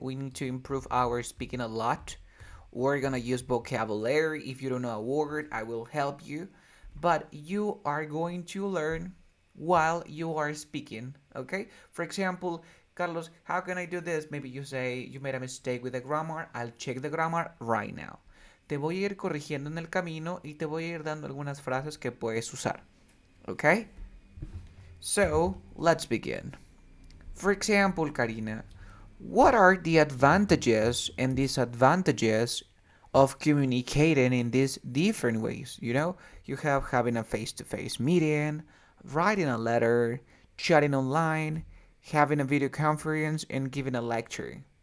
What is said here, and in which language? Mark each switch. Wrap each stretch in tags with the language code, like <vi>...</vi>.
<en>We need to improve our speaking a lot. We're gonna use vocabulary. If you don't know a word, I will help you. But you are going to learn while you are speaking, okay? For example, Carlos, how can I do this? Maybe you say you made a mistake with the grammar. I'll check the grammar right now.</en> <es>Te voy a ir corrigiendo en el camino y te voy a ir dando algunas frases que puedes usar, okay?</es> <en>So, let's begin. For example, Karina, what are the advantages and disadvantages of communicating in these different ways? You have having a face to face meeting, writing a letter, chatting online, having a video conference, and giving a lecture.</en>